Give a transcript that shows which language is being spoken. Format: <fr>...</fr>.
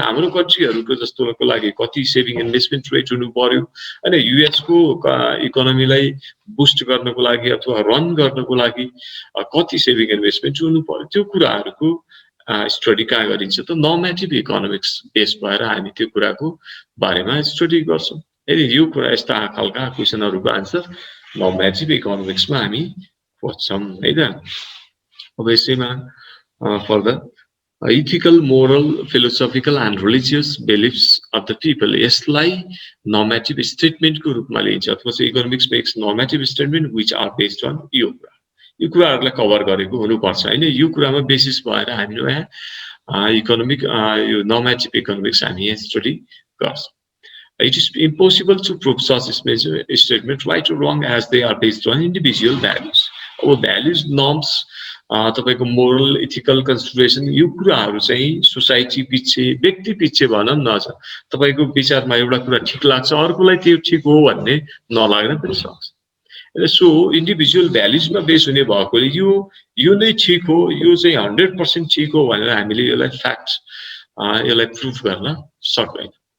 <ne>हाम्रो कन्ट्रीहरूको जस्तोको लागि कति सेभिङ इन्भेस्टमेन्ट रेट हुनु पर्यो होइन, युएसको इकोनोमीलाई बुस्ट गर्नको लागि अथवा रन गर्नको लागि कति सेभिङ इन्भेस्टमेन्ट हुनु पर्यो, त्यो कुराहरूको स्टडी कहाँ गरिन्छ त? नर्मेटिभ इकोनोमिक्स बेस भएर हामी त्यो कुराको बारेमा स्टडी गर्छौँ। यदि यो कुरा यस्ता खालका क्वेसनहरूको आन्सर नर्मेटिभ इकोनोमिक्समा हामी खोज्छौँ है त। अब यसैमा further</ne> <en>ethical, moral, philosophical and religious beliefs of the people,</en> <ne>यसलाई normative statement को रूपमा लिन्छ अथवा चाहिँ</ne> <en>economics makes normative statement which are based on</en> <ne>यो कुराहरूलाई कभर गरेको हुनुपर्छ हैन। यो कुरामा बेसिस भएर हामीले यहाँ इकोनोमिक यो normative economics हामी यहाँ स्टडी गर्छौँ।</ne> <en>It is impossible to prove such statement right or wrong as they are based on individual values.</en> <ne>अब values, norms, तपाईको मोरल, इथिकल कन्सिडरेसन, यो कुराहरू चाहिँ सोसाइटी पछि, व्यक्ति पछि भनौँ न, तपाईको विचारमा एउटा कुरा ठिक लाग्छ अर्कोलाई त्यो ठिक हो भन्ने नलाग्न पनि सक्छ। सो इन्डिभिजुअल भ्यालुजमा बेस हुने भएकोले यो नै ठिक हो, यो चाहिँ 100% ठिक हो भनेर हामीले यसलाई फ्याक्ट यसलाई प्रुफ गर्न सक्दैन।</ne>